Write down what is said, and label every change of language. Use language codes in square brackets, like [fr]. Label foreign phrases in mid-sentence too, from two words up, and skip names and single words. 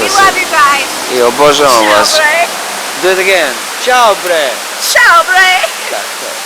[en] We se... love you guys. [sr] I obožavam Ciao, vas. bre. [en] Do it again. [sr] Ćao bre! Ciao, bre. Tako je.